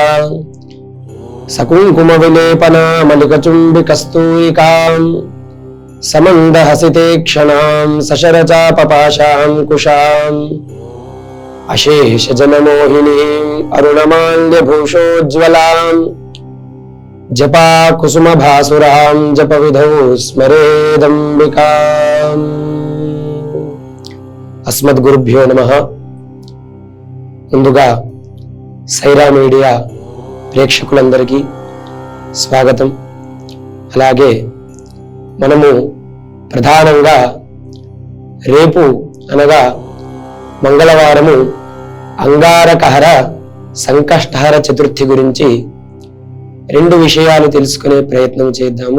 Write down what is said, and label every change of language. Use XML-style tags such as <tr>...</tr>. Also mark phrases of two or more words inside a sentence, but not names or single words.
<sa>सकुंकुम विलेपना मलिकचुम्बिकस्तूरिकां समन्दहसिते क्षणां सशरचापपाशां कुशाम् अशेष जनमोहिनीं अरुणमाल्यभूषोज्ज्वलां जपा कुसुम भासुरां जपविधौ स्मरेदंबिकाम्। अस्मद्गुरुभ्यो नमः।</sa> <te>ముందుగా సైరా మీడియా ప్రేక్షకులందరికీ స్వాగతం। అలాగే మనము ప్రధానంగా రేపు అనగా మంగళవారము అంగారకహర సంకష్టహర చతుర్థి గురించి రెండు విషయాలు తెలుసుకునే ప్రయత్నం చేద్దాము।</te>